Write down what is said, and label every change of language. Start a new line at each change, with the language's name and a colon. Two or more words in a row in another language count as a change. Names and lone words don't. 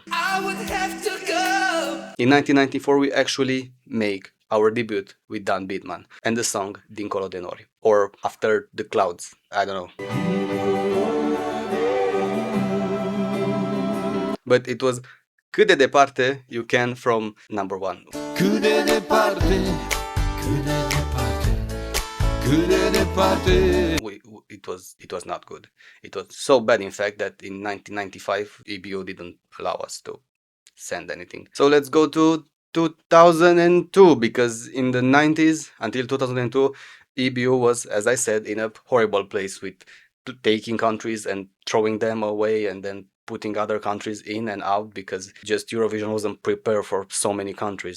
English: I would have to go. In 1994 we actually make our debut with Bittman and the song Dincolo de Nori, or After the Clouds, I don't know. But it was Cât de departe you can from number 1. Cât de departe, cât de departe, cât de departe. It was not good. It was so bad, in fact, that in 1995 EBU didn't allow us to send anything. So let's go to 2002, because in the 90s until 2002 EBU was, as I said, in a horrible place with taking countries and throwing them away and then putting other countries in and out, because just Eurovision wasn't prepared for so many countries.